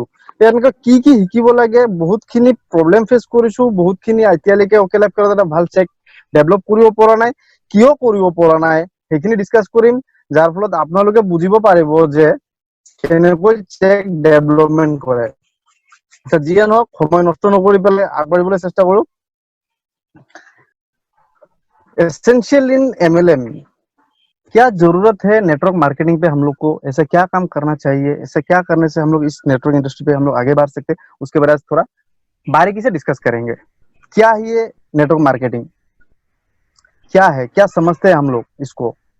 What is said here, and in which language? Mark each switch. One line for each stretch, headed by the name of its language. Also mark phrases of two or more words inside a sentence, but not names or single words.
Assamese: এনেকুৱা কি কি শিকিব লাগে, বহুতখিনি
English: problem face
Assamese: কৰিছো, বহুতখিনি এতিয়ালৈকে অকে লাইফ কেয়াৰত এটা ভাল চেক ডেভেলপ কৰিব পৰা নাই। কিয় কৰিব পৰা নাই সেইখিনি ডিছকাছ কৰিম, যাৰ ফলত আপোনালোকে বুজিব পাৰিব যে কেনেকৈ চেক ডেভেলপমেন্ট কৰে। যিয়ে নহওক, সময় নষ্ট নকৰি পেলাই আগবাঢ়িবলৈ চেষ্টা কৰো।
English: essential in MLM,
Hindi: क्या जरूरत है
English: network marketing
Hindi: पे हम लोग को, ऐसा क्या काम करना चाहिए, ऐसा क्या करने से हम लोग इस
English: network industry
Hindi: पे हम लोग आगे बढ़ सकते हैं, उसके बारे में थोड़ा बारीकी से डिस्कस करेंगे। क्या है ये
English: network marketing,
Hindi: क्या है, क्या समझते हैं हम लोग इसको।